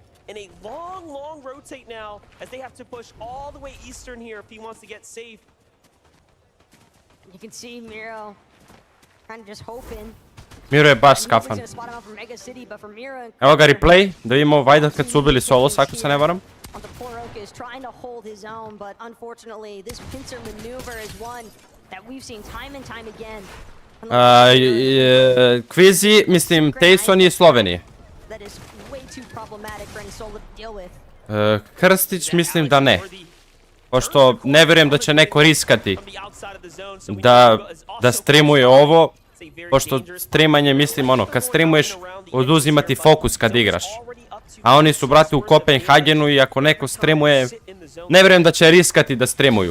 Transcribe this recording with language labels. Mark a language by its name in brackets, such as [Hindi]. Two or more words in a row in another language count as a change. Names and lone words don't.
[English] and a long rotate now as they have to push all the way eastern here if he wants to get safe. You can see Miro kind of just hoping. [Bosnian] Miro je baš skafan. Evo ga replay, da vidimo Vajda kad su ubili Solos, ako se ne varam. [English] On the poor Oak is trying to hold his own, but unfortunately this pincer maneuver is one that we've seen time and time again. [Bosnian] Kvizi, mislim, Tayson je Slovenije. [English] That is way too problematic for any solo to deal with. [Bosnian] Krstić mislim da ne. Pošto ne vjerujem da će neko riskati da streamuje ovo. Pošto streamanje, mislim, ono, kad streamuješ, oduzimati fokus kad igraš. A oni su, brate, u Kopenhagenu i ako neko streamuje, ne vjerujem da će riskati da streamuju.